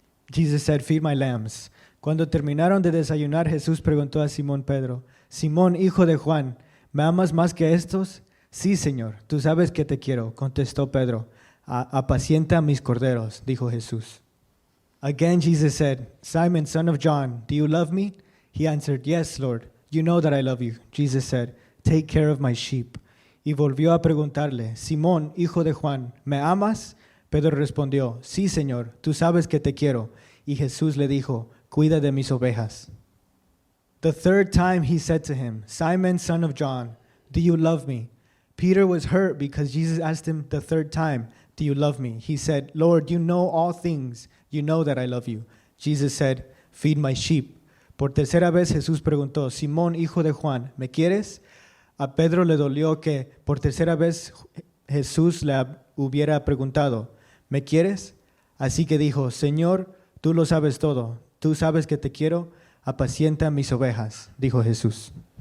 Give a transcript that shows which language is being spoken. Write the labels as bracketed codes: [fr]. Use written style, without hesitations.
[en] Jesus said, "Feed my lambs." [es] Cuando terminaron de desayunar, Jesús preguntó a Simón Pedro, "Simón, hijo de Juan, ¿me amas más que estos?" "Sí, Señor, tú sabes que te quiero", contestó Pedro. "Apacienta mis corderos", dijo Jesús. [en] Again Jesus said, "Simon, son of John, do you love me?" He answered, "Yes, Lord, you know that I love you." Jesus said, "Take care of my sheep." [es] Y volvió a preguntarle, "Simón, hijo de Juan, ¿me amas?" Pedro respondió, "Sí, Señor, tú sabes que te quiero." Y Jesús le dijo, "Cuida de mis ovejas." [en] The third time he said to him, "Simon, son of John, do you love me?" Peter was hurt because Jesus asked him the third time, "Do you love me?" He said, "Lord, you know all things. You know that I love you." Jesus said, "Feed my sheep." [es] Por tercera vez Jesús preguntó, "Simón, hijo de Juan, ¿me quieres?" A Pedro le dolió que por tercera vez Jesús le hubiera preguntado, "¿Me quieres?" Así que dijo, "Señor, tú lo sabes todo. Tú sabes que te quiero. Apacienta mis ovejas", dijo Jesús.